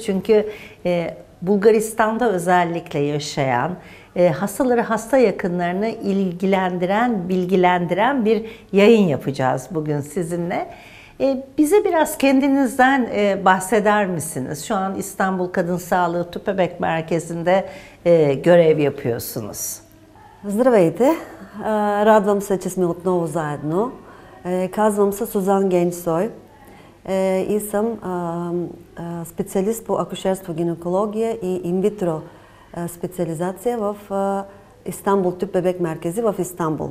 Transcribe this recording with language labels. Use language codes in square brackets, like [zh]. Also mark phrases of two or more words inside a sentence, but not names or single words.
[tr] Çünkü Bulgaristan'da özellikle yaşayan, hastaları, hasta yakınlarını ilgilendiren, bilgilendiren bir yayın yapacağız bugün sizinle. Bize biraz kendinizden bahseder misiniz? Şu an İstanbul Kadın Sağlığı Tüp Bebek Merkezi'nde görev yapıyorsunuz. [bg] Здравейте! Радвам се, че сме отново заедно. Казвам се Сузан Генчсой и съм специалист по акушерство, гинекология и инвитро специализация в Истанбул Тюп Бебек Меркези в Истанбул.